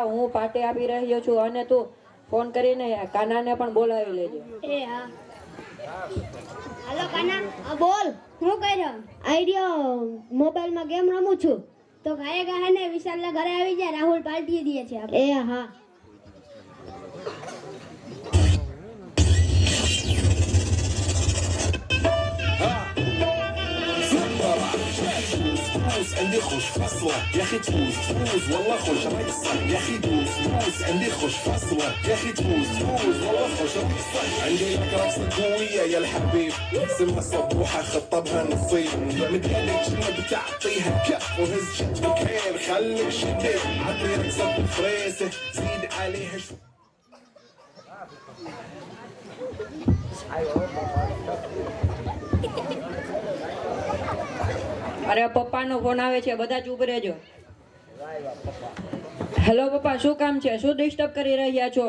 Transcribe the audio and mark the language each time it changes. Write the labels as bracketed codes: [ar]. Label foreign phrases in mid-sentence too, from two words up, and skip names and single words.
[gu] હું પાર્ટી આપી રહ્યો છું અને તું ફોન કરીને કાનાને પણ બોલાવી લેજો. એ હા. હાલો કાના, બોલ. હું કહી રહ્યો? આઈડિયો મોબાઈલમાં ગેમ રમું છું. તો ગાયે ગાહે ને વિશાલના ઘરે આવી જાય, રાહુલ પાર્ટી દે છે. એ હા. [ar] عندي خوش فصلة يا اخي تفوز والله خوش رقصة يا اخي دوس عندي خوش فصلة يا اخي تفوز والله خوش رقصة عندي لك رقصة قوية يا الحبيب سمها صبوحة خطبها نصيب متهلك شنو بتعطيها كف وهز شتك هير خليك شديد عطي رقصة بفريسة زيد عليها شو [gu] અરે પપ્પાનો ફોન આવે છે, બધા ચૂપ રહેજો. હેલો પપ્પા, શું કામ છે? શું ડિસ્ટર્બ કરી રહ્યા છો?